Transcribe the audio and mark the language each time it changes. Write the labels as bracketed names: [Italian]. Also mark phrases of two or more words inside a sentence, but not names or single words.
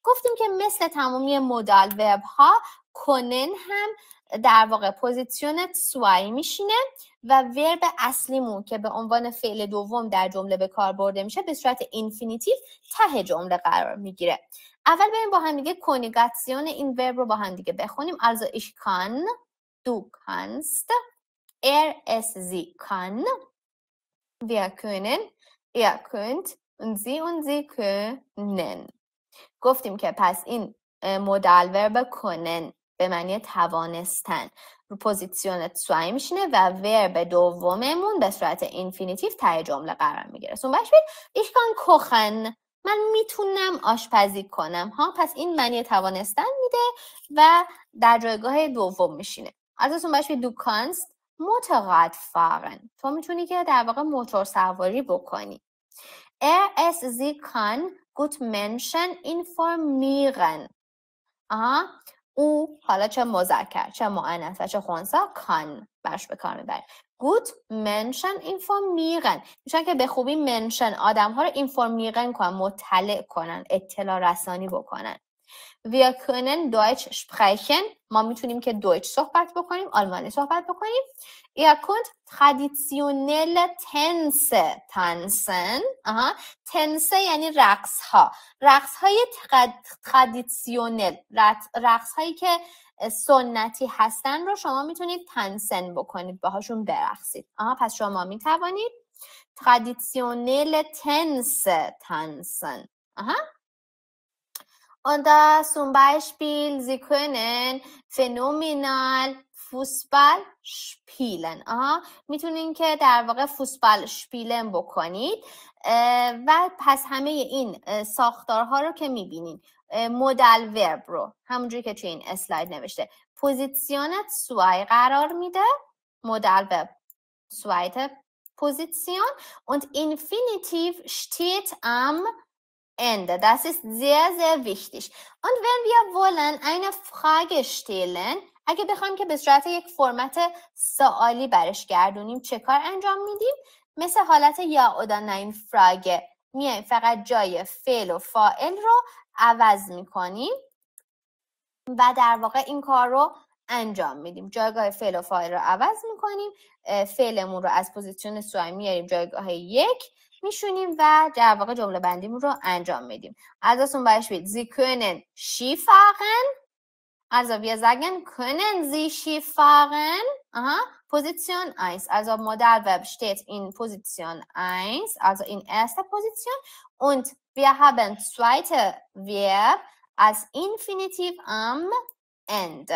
[Persian] گفتیم که مثل تمامی [German] Modal Verb [Persian] ها کنن هم در واقع [German] Position zwei [Persian] میشینه و ورب اصلیمون که به عنوان فعل دوم در جمله به کار برده میشه به صورت اینفینیتیو ته جمله قرار میگیره. اول بریم با هم دیگه کنیگاسیون این ورب رو با هم دیگه بخونیم. [German] Also ich kann, du kannst, es, sie kann, wir können, ihr könnt und sie können. [Persian] گفتیم که پس این [German] Modal Verb können [Persian] به معنی توانستن رو [German] Position zwei [Persian] میشینه و ورب دوممون به صورت اینفینیتیو ته جمله قرار میگیره. [German] zum Beispiel ich kann kochen، [Persian] من میتونم آشپزی کنم ها. پس این معنی توانستن میده و در جایگاه دوم میشینه. [German] also zum Beispiel du kannst Motorrad fahren، [Persian] تو میتونی که در واقع موتور سواری بکنی. [German] es, sie kann gut Menschen informieren. [Persian] او حالا چه مذکر چه مؤنث و چه خنثی کان برش به کار میبره. [German] gut Menschen informieren [Persian] میشن که به خوبی منشن آدم ها رو اینفورمیرن کنن، مطلع کنن، اطلاع رسانی بکنن. [German] wir können Deutsch sprechen، [Persian] ما میتونیم که دویچ صحبت بکنیم، آلمانی صحبت بکنیم. [German] ihr könnt traditionelle Tänze tanzen. [Persian] Tänze یعنی رقص ها، رقص های ترادیسیونل، رقص هایی که سنتی هستن رو شما میتونید تنسن بکنید، باهاشون برقصید. [German] پس شما میتوانید traditionelle Tänze tanzen. Und zum Beispiel, Sie können phänomenal Fußball spielen. [Persian] میتونین که در واقع [German] Fußball spielen [Persian] بکنید و پس همه این ساختارها رو که میبینین، [German] Modal Verb [Persian] رو همونجوری که توی این اسلاید نوشته [German] Position zwei [Persian] قرار میده، [German] Modal Verb zweite Position und Infinitiv steht am Ende. Das ist sehr, sehr wichtig. Und wenn wir wollen eine Frage stellen، [Persian] اگه بخوایم که به صورت یک فرمت سوالی برش گردونیم چه کار انجام میدیم؟ مثل حالت یا [German] oder nein [Persian] فراگه میایم فقط جای فعل و فاعل رو عوض میکنیم و در واقع این کار رو انجام میدیم. جایگاه فعل و فاعل رو عوض میکنیم، فعلمون رو از [German] Position zwei [Persian] میاریم جایگاه یک میشونیم و در واقع جمله بندیمون رو انجام میدیم. [German] Also zum Beispiel Sie können Ski fahren. Also wir sagen, können Sie Ski fahren? Position 1. Also Modalverb steht in Position 1, also in erster Position. Und wir haben zweite Verb als Infinitiv am Ende.